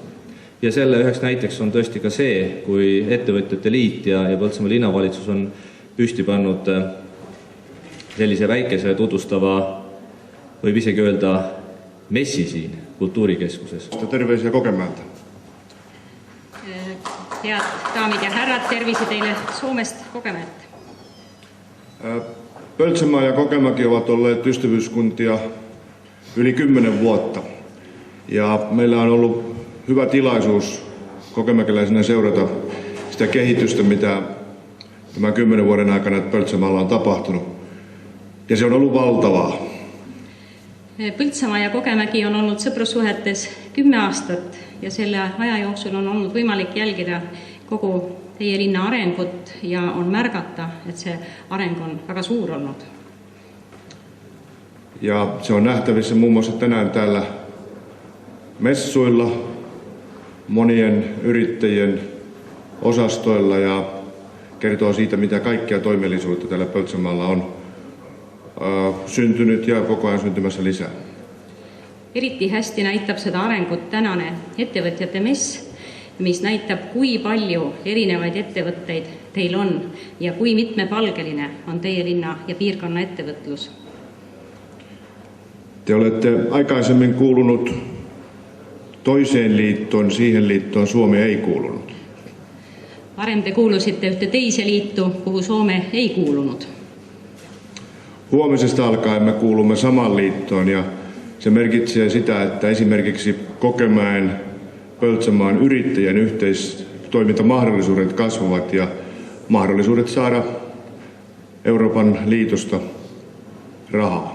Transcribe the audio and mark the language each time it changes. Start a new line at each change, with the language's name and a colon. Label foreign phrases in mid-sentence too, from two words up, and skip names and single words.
Estonian: Ja selle üheks näiteks on tõesti ka see, kui ettevõtjate liit ja Põltsamaa linnavalitsus on püsti pannud sellise väikese tutvustava, võib isegi öelda, messi siin kultuurikeskuses.
Finnish: Tervise ja Kogemäeltä.
Estonian: Head daamid ja härrad, tervisi teille Soomest Kogemäeltä.
Finnish: Põltsamaa ja Kokemäki ovat olleet ystävyyskuntia yli 10 vuotta. Ja meillä on ollut hyvä tilaisuus kokemäkeläisenä seurata sitä kehitystä, mitä tämän 10 vuoden aikana Põltsamaalla on tapahtunut. Ja se on ollut valtavaa.
Estonian: Põltsamaa ja Kogemäki on olnud sõprussuhetes 10 aastat ja selle aja jooksul on olnud võimalik jälgida kogu teie linna arengut ja on märgata, et see areng on väga suur olnud.
Finnish: Ja se on nähtävissä muun muassa tänään täällä messuilla, monien yrittäjien osastoilla ja kertoo siitä, mitä kaikkea toimellisuutta täällä Põltsamaalla on syntynyt ja koko ajan syntymässä lisää.
Estonian: Eriti hästi näitab seda arengut tänane ettevõtjate mess, mis näitab, kui palju erinevaid ettevõtteid teil on ja kui mitmepalgeline on teie linna ja piirkonna ettevõtlus.
Finnish: Te olette aikaisemmin kuulunut toiseen liittoon, siihen liittoon Suomi ei kuulunut.
Estonian: Varem te kuulusitte ühte teise liittu, kuhu Soome ei kuulunut.
Finnish: Huomisesta alkaen me kuulumme samaan liittoon ja se merkitsee sitä, että esimerkiksi Kokemäen Põltsamaan yrittäjien yhteistoimintamahdollisuudet kasvavat ja mahdollisuudet saada Euroopan liitosta rahaa.